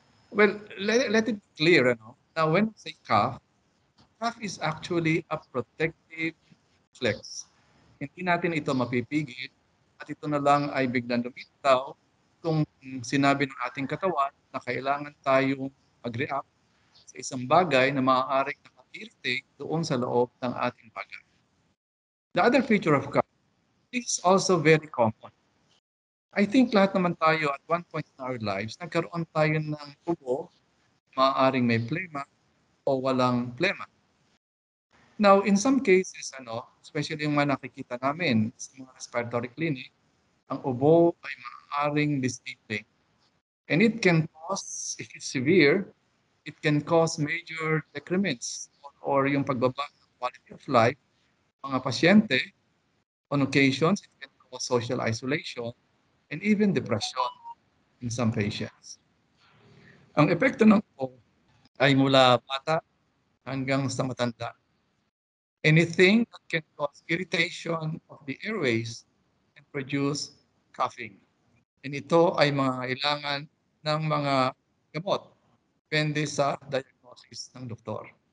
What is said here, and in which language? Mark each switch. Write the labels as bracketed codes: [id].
[en] Well, let it be clear, now when we say cough is actually a protective reflex. [tl] Hindi natin ito mapipigil at ito na lang ay biglang lumitaw kung sinabi ng ating katawan na kailangan tayong mag-react sa isang bagay na maaaring nakaka-irritate doon sa loob ng ating baga. [en] The other feature of cough is also very common. I think [tl] lahat naman tayo [en] at one point in our lives, [tl] nagkaroon tayo ng ubo, maaaring may plema o walang plema. Now, [en] in some cases, especially [tl] yung mga nakikita namin sa mga respiratory clinic, ang ubo ay maaaring disabling. [en] And it can cause, if it's severe, it can cause major decrements [tl] or yung pagbaba ng [en] quality of life [tl] ng mga pasyente. [en] On occasions, it can cause social isolation and even depression in some patients. [tl] Ang epekto ng ubo ay mula bata hanggang sa matanda. [en] Anything that can cause irritation of the airways can produce coughing. [tl] And ito ay mga kailangan ng mga gamot. Depende sa diagnosis ng doktor.